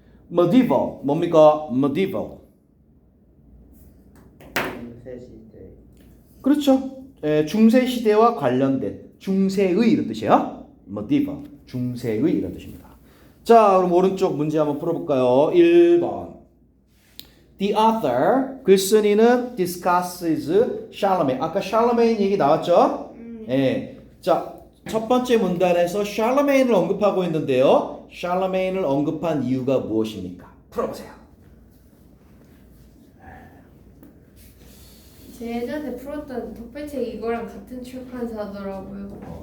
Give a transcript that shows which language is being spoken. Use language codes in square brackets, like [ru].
[ko] medieval 뭡니까? [en] medieval. [ko] 중세 시대. 그렇죠. 중세 시대와 관련된 중세의 이런 뜻이에요. medieval. 중세의 이런 뜻입니다. 자, 그럼 오른쪽 문제 한번 풀어볼까요? 1번. [en] The author, [ko] 글쓴이는 [en] discusses Charlemagne. [ko] 아까 Charlemagne 얘기 나왔죠? 예. 자, 첫 번째 문단에서 Charlemagne을 언급하고 있는데요. Charlemagne을 언급한 이유가 무엇입니까? 풀어보세요. 제 예전에 풀었던 덕배책 이거랑 같은 출판사더라고요.